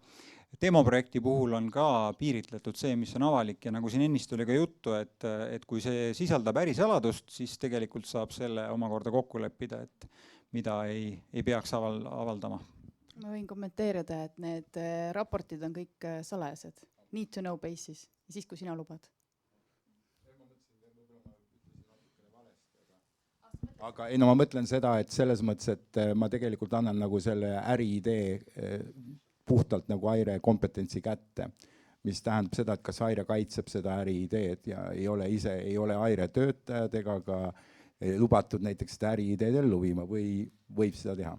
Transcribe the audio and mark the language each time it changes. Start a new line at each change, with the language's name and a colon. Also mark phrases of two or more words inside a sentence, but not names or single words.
Estonian: Demoprojekti puhul on ka piiritletud see, mis on avalik ja nagu siin ennist oli ka juttu, et kui see sisaldab ärisaladust, siis tegelikult saab selle omakorda kokku leppida, et mida ei peaks avaldama. Ma võin kommenteerida, et need raportid on kõik salajased,
English: need to know basis,
Estonian: siis kui sina lubad. Aga ma mõtlen seda, et selles mõttes, et ma tegelikult annan nagu selle äriidee puhtalt nagu AIRE kompetentsi kätte, mis tähendab seda, et kas AIRE kaitseb seda äriideed ja ei ole AIRE töötajad ega ka lubatud näiteks seda äriideed ellu viima või võib seda teha?